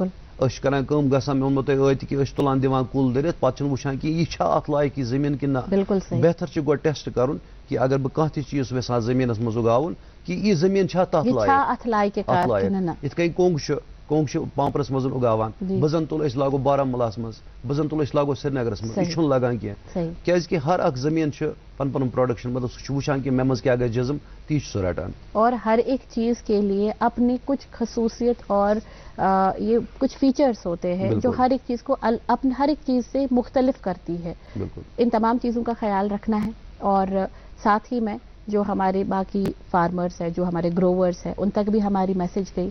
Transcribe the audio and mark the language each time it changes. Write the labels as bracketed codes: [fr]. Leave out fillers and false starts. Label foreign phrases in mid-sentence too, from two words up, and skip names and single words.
[ks] أسۍ چھِ کران کٲم گژھان مےٚ ووٚنمو تۄہہِ ٲدۍ کہِ أسۍ تُلان دِوان کُل دٔرِتھ پتہٕ چھِنہٕ وٕچھان کہِ یہِ چھا اَتھ لایق یہِ زٔمیٖن کِنہٕ نہ بہتر چھُ گۄڈٕ ٹیسٹ کَرُن کہِ اگر بہٕ کانٛہہ تہِ چیٖز یژھان زٔمیٖنس منٛز اُگاوُن کہِ یہِ زٔمیٖن چھا تَتھ لایق یِتھ کٔنۍ کۄنٛگ چھُ پامپرس منٛز اُگاوان بہٕ زن تُلہٕ أسۍ لاگو بارہمولاہس منٛز بہٕ زن تُلہٕ أسۍ لاگو سرینگرس منٛز یہِ چھُنہٕ لگان کینٛہہ کیازکہِ ہر اکھ زٔمیٖن چھُ پن پنُن پروڈکشن مطلب سُہ چھُ وٕچھان کہِ مےٚ منٛز کیٛاہ گژھِ جزم تی چھُ سُہ رٹان. [ur] اور ہر ایک چیز کے لیے اپنی کچھ خصوصیت اور یہ کچھ فیچرز ہوتے ہیں جو ہر ایک چیز کو ہر ایک چیز سے مختلف کرتی ہے. ان تمام چیزوں کا خیال رکھنا ہے اور ساتھ ہی میں جو ہمارے باقی فارمرز ہیں جو ہمارے گروورز ہیں ان تک بھی ہماری میسیج گئی.